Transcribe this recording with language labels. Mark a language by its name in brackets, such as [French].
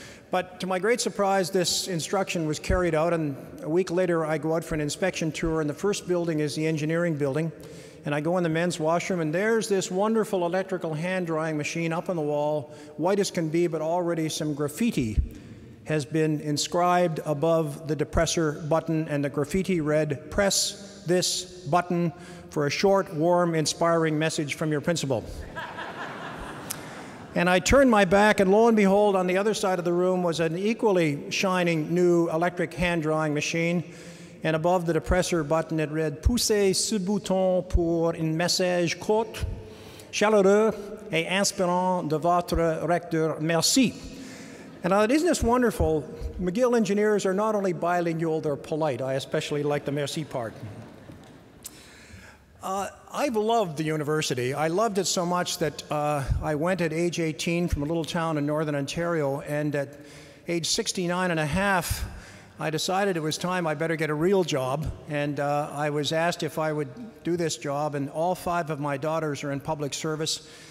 [English] But to my great surprise, this instruction was carried out, and a week later I go out for an inspection tour, and the first building is the engineering building, and I go in the men's washroom, and there's this wonderful electrical hand drying machine up on the wall, white as can be, but already some graffiti has been inscribed above the depressor button, and the graffiti read, "Press this button for a short, warm, inspiring message from your principal." And I turned my back, and lo and behold, on the other side of the room was an equally shining new electric hand-drying machine. And above the depressor button, it read, [French] "Poussez ce bouton pour un message court, chaleureux et inspirant de votre recteur. Merci." [English] And isn't this wonderful? McGill engineers are not only bilingual, they're polite. I especially like the merci part. I've loved the university. I loved it so much that I went at age 18 from a little town in northern Ontario, and at age 69 and a half, I decided it was time I better get a real job, and I was asked if I would do this job, and all 5 of my daughters are in public service.